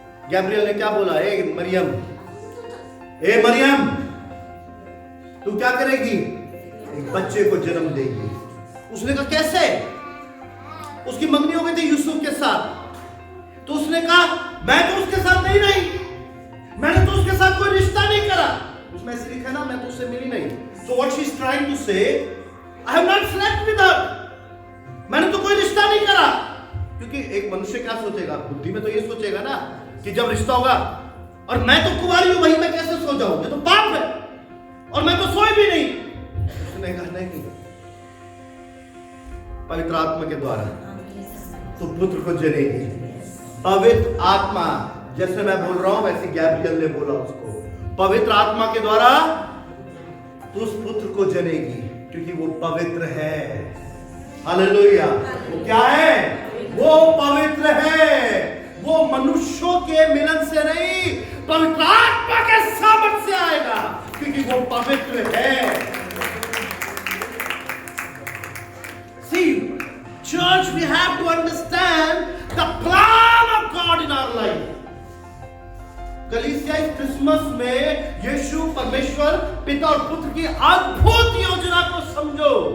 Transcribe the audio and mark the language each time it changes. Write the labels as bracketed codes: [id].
[hi] Gabriel ने क्या बोला? ए मरियम, तू क्या करेगी? एक बच्चे को जन्म देगी। उसने कहा कैसे? उसकी मंगनी हो गई थी यूसुफ के साथ, तो उसने कहा मैं तो उसके साथ नहीं रही, मैंने तो उसके साथ कोई रिश्ता नहीं करा। उसमें ऐसे लिखा है ना, मैं तो उससे मिली नहीं। [en] So what she is trying to say, I have not slept with her. [hi] मैंने तो कोई रिश्ता नहीं करा। क्योंकि एक मनुष्य क्या सोचेगा? बुद्धि में तो ये सोचेगा ना कि जब रिश्ता होगा और मैं तो कुंवारी हूं, वहीं मैं कैसे सो जाऊं? ये तो पाप है, और मैं तो सोई भी नहीं। उसने कहा नहीं, पवित्र आत्मा के द्वारा तो पुत्र को जनेगी। पवित्र आत्मा, जैसे मैं बोल रहा हूं वैसे गैब्रियल ने बोला उसको, पवित्र आत्मा के द्वारा तू उस पुत्र को जनेगी, क्योंकि वो पवित्र है। हालेलुया। वो क्या है? वो पवित्र है। वो मनुष्यों के मिलन से नहीं, पवित्र आत्मा के सामर्थ से आएगा, क्योंकि वो पवित्र है। [en] See, church, we have to understand the plan of God in our life. [hi] कलीसिया इस क्रिसमस में यीशु, परमेश्वर पिता और पुत्र की अद्भुत योजना को समझो।